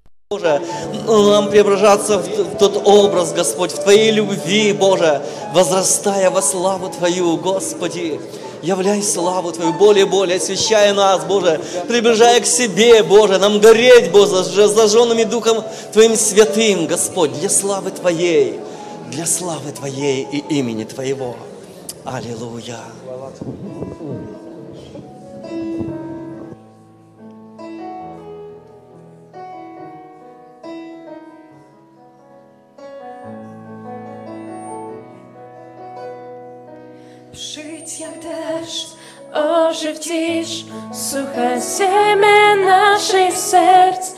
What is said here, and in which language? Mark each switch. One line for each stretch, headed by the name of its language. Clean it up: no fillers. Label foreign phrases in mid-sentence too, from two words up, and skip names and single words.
Russian: Боже, нам преображаться в тот образ, Господь, в Твоей любви, Боже, возрастая во славу Твою, Господи. Являй славу Твою более и более, освящая нас, Боже, приближая к себе, Боже, нам гореть, Боже, зажженными Духом Твоим святым, Господь, для славы Твоей и имени Твоего. Аллилуйя.
Polish: Przyjdź jak deszcz, ożywcisz suche ziemię naszych serc.